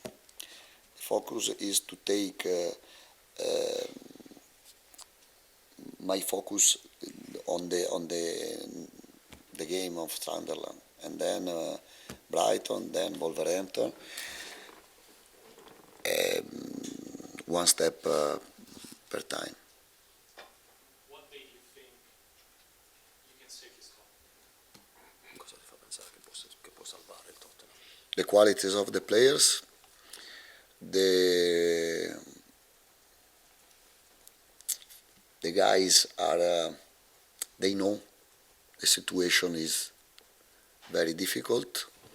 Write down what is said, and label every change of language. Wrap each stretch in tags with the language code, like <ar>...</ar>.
<en>The focus is to take my focus on the game of Sunderland, and then Brighton, then Wolverhampton, one step per time. What day do you think you can save this club?</en> <it>Cosa ti fa pensare che può salvare il Tottenham?</it> <en>The qualities of the players, the guys are they know the situation is very difficult,</en>